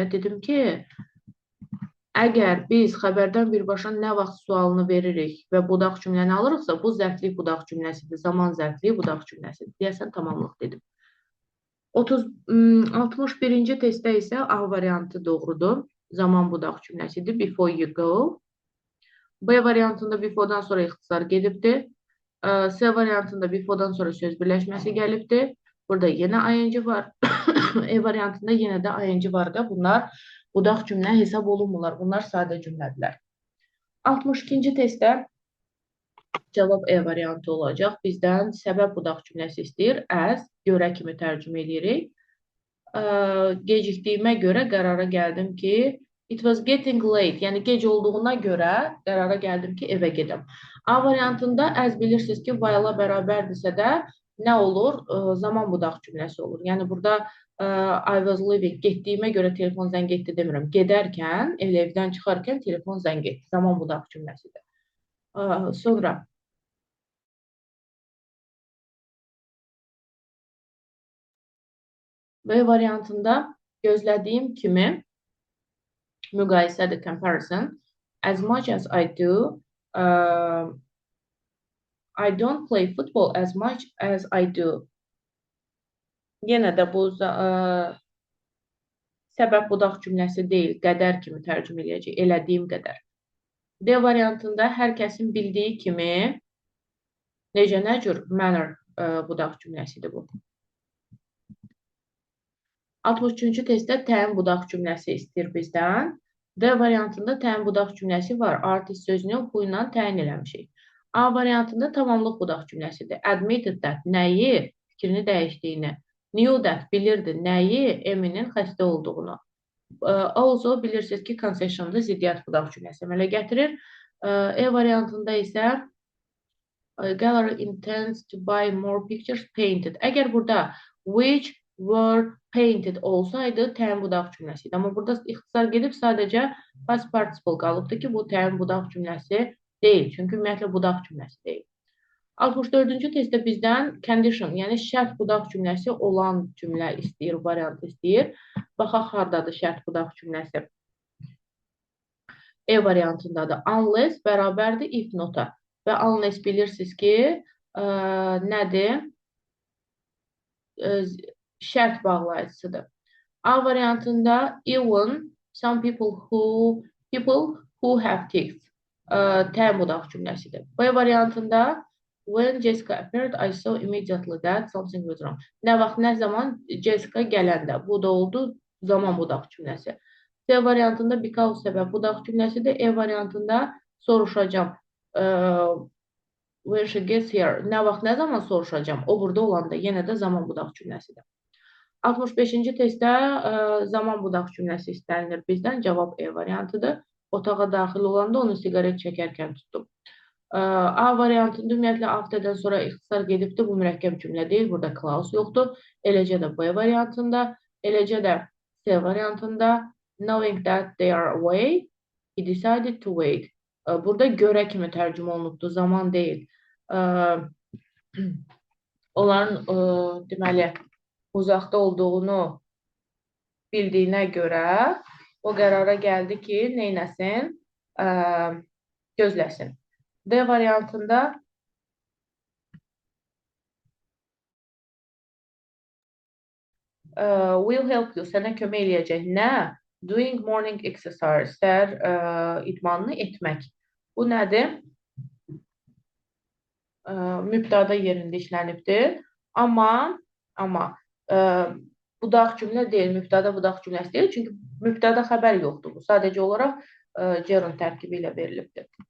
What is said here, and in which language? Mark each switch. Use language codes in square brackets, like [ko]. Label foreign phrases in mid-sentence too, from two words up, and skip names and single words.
[az] Dedim ki, əgər biz xəbərdən birbaşa nə vaxt sualını veririk və budaq cümləni alırıqsa, bu zərflik budaq cümləsidir, zaman zərfliyi budaq cümləsidir. Deyəsən tamamlıq dedim. 61-ci testdə isə A variantı doğrudur. Zaman budaq cümləsidir. [en] Before you go. [az] B variantında before-dan sonra ixtisar gedibdir. C variantında before-dan sonra söz birləşməsi gəlibdir. Burada yenə ing var. E variantında yenə də ing var da bunlar budaq cümlə hesab olunmurlar. Bunlar sadə cümlədirlər. 62-ci testdə cavab E variantı olacaq. Bizdən səbəb budaq cümləsi istəyir. As, görə kimi tərcümə edirik. Gecikdiyimə görə qərara gəldim ki, [en] it was getting late, [az] yəni gec olduğuna görə qərara gəldim ki, evə gedim. A variantında as bilirsiniz ki, while-a bərabərdirsə də nə olur? Zaman budaq cümləsi olur. Yəni burada [en] I was leaving, [az] getdiyimə görə telefon zəng etdi demirəm. Gedərkən, evdən çıxarkən telefon zəng etdi. Zaman budaq cümləsidir. Sonra B variantında gözlədiyim kimi müqayisədir, [en] comparison. As much as I do, I don't play football as much as I do. [az] Yenə də bu səbəb budaq cümləsi deyil, qədər kimi tərcümə edəcək, elədiyim qədər. D variantında hər kəsin bildiyi kimi necə nə cür manner budaq cümləsidir bu. 63-cü testdə təyin budaq cümləsi istəyir bizdən. D variantında təyin budaq cümləsi var. Artist sözünü bu ilə təyin eləmişik. A variantında tamamlıq budaq cümləsidir. [en] Admitted that [az] nəyi, fikrini dəyişdiyini. [en] Knew that [az] bilirdi nəyi, Eminin xəstə olduğunu. Also bilirsiniz ki, concession'da ziddiyyət budaq cümləsi əmələ gətirir. E variantında isə [en] gallery intends to buy more pictures painted. [az] Əgər burada [en] which were painted [az] olsaydı təyin budaq cümləsi idi. Amma burada ixtisar gedib sadəcə [en] past participle [az] qalıbdır ki, bu təyin budaq cümləsi deyil. Çünki ümumiyyətlə budaq cümləsi deyil. 64-cü testdə bizdən condition, yəni şərt budaq cümləsi olan cümlə istəyir, variant istəyir. Baxaq, hardadır şərt budaq cümləsi. E variantındadır. Unless bərabərdir [en] if nota. [az] Və unless bilirsiniz ki, nədir? Şərt bağlayıcısıdır. A variantında [en] even some people who have teeth [az] təyin budaq cümləsidir. B variantında [en] when Jessica appeared, I saw immediately that something was wrong. [az] Nə vaxt, nə zaman Jessica gələndə. Bu da oldu zaman budaq cümləsi. C variantında because səbəb budaq cümləsidir. E variantında soruşacam. [en] When she gets here. [az] Nə vaxt, nə zaman soruşacam. O burada olanda yenə də zaman budaq cümləsidir. 65-ci testdə zaman budaq cümləsi istənilir bizdən. Cavab E variantıdır. Otağa daxil olanda onu siqaret çəkərkən tutdum. A variantında ümumiyyətlə afterdən sonra ixtisar gedibdir. Bu mürəkkəb cümlə deyil. Burada clause yoxdur. Eləcə də B variantında, eləcə də C variantında [en] knowing that they are away, he decided to wait. [az] Burada görə kimi tərcümə olunubdur. Zaman deyil. Onların deməli uzaqda olduğunu bildiyinə görə o qərara gəldi ki, neynəsin? Gözləsin. D variantında [en] will help you, [az] sənə kömək eləyəcək. Nə? [en] Doing morning exercise, [az] səhər idmanını etmək. Bu nədir? Mübtada yerində işlənibdir. Amma budaq cümlə deyil, mübtada budaq cümləsi deyil. Çünki mübtada xəbər yoxdur. Bu sadəcə olaraq gerund tərkibi ilə verilibdir.